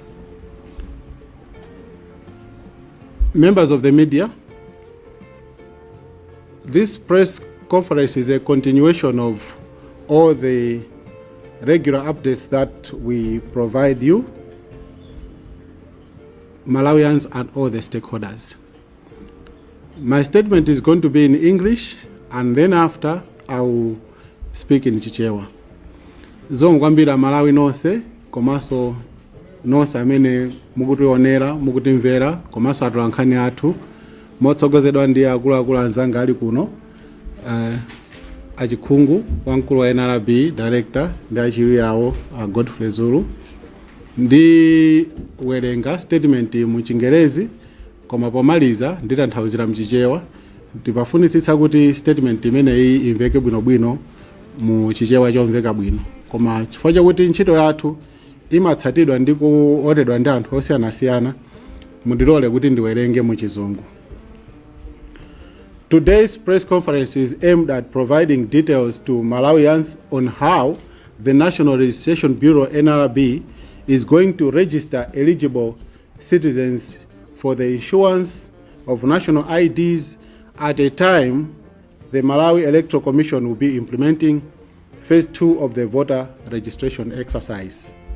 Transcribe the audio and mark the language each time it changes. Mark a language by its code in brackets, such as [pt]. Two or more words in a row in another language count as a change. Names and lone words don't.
[en] Members of the media, this press conference is a continuation of all the regular updates that we provide you, Malawians and all the stakeholders. My statement is going to be in English, and then after I will speak in Chichewa. [ny] Zongwambira Malawi nonse, komaso nonse amene mukutionera, mukutimvera, komaso atolankhani athu, motsogozedwa ndi akuluakulu anzanga ali kuno, Achikungu, wamkulu wa NRB, Director, ndi achiwiri awo, Godfrey Zulu. Ndi werenga statement mu Chingerezi, koma pomaliza nditanthauzira mchichewa. Ndipafunitsitsa kuti statement imeneyi imveke bwinobwino mu Chichewa chomveka bwino. Koma chifukwa chakuti ntchito yathu imatsatidwa ndi kuotedwa ndi anthu osiyanasiyana, mundilole kuti ndiwerenge mu Chizungu. [en] Today's press conference is aimed at providing details to Malawians on how the National Registration Bureau, NRB, is going to register eligible citizens for the issuance of national IDs at a time the Malawi Electoral Commission will be implementing phase 2 of the voter registration exercise.